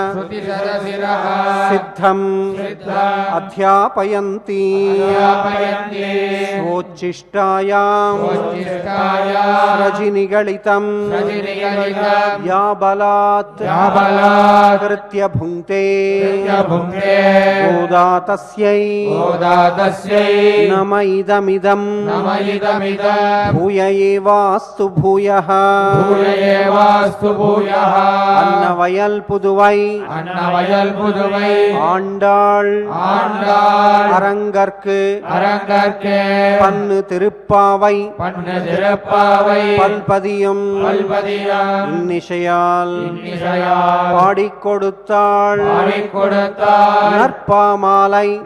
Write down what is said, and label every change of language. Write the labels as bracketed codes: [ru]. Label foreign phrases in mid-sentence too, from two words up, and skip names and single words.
[sa] సిద్ధం అధ్యాపయంతి స్వోచ్ఛిష్టాయాం రజనిగళితం యా బలాత్ కృత్య భుంక్తే గోదాతస్యై నమ ఇదమిదం భూయ ఏవాస్తు భూయః [ta] அன்னவயல் புதுவை ఆండాళ్ அரங்கற்கு பன்னு திருப்பாவை பல்பதியும் இன்னிசையால் பாடிக் கொடுத்தாள் நற்பாமாலை